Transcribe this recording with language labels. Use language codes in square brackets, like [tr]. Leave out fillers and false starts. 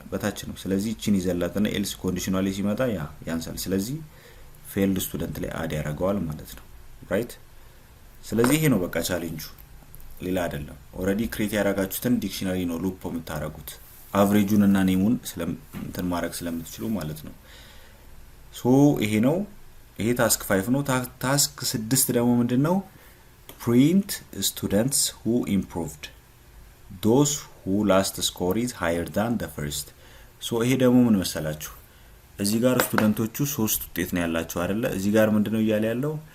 [am] በታች ነው። ስለዚህ እቺን ይዘላትና ኤልስ ኮንዲሽናሊ ሲመጣ ያንሳል። ስለዚህ ፌልድ ስቱደንት ላይ አድ ያደርገዋል ማለት ነው። ራይት። ስለዚህ ይሄ ነው በቃ ቻሌንጁ፣ ሌላ አይደለም። ኦሬዲ ክሬት ያደረጋችሁትን ዲክሽነሪ ነው ሉፕ የምታረጉት አቨሬጁን እና ኔሙን እንትን ማድረግ ስለምትችሉ ማለት ነው። ይሄ ነው። ይሄ ታስክ 5 ነው። ታስክ 6 ደግሞ ምንድነው? [en] print students who improved those who last score is higher than the first። [am] ይሄ ደግሞ ምን መሰላችሁ? እዚህ ጋር ስቱደንቶቹ 3 ውጤት ነው ያላቸው አይደለ? እዚህ ጋር ምንድነው እያለ ያለው?